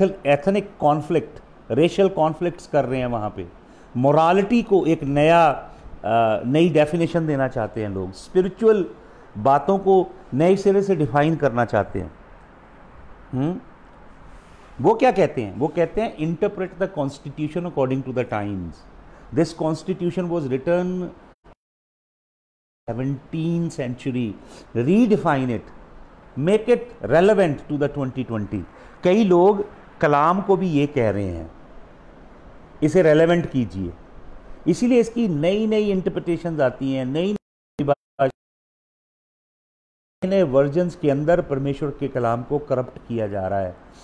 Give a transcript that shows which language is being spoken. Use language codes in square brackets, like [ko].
[hi] Ethnic conflict, racial conflicts कर रहे हैं वहाँ पे, मोरालिटी को एक नई डेफिनेशन देना चाहते हैं लोग, स्पिरिचुअल बातों को नए सिरे से डिफाइन करना चाहते हैं। वो क्या कहते हैं? [en] वो कहते हैं interpret the constitution according to the times. This constitution was written 17th century, redefine it, make it relevant to the 2020। [hi] कई लोग कलाम को भी ये कह रहे हैं इसे रेलेवेंट कीजिए, इसीलिए इसकी नई नई इंटरप्रिटेशंस आती हैं, नई नए वर्जन्स के अंदर परमेश्वर के कलाम को करप्ट किया जा रहा है।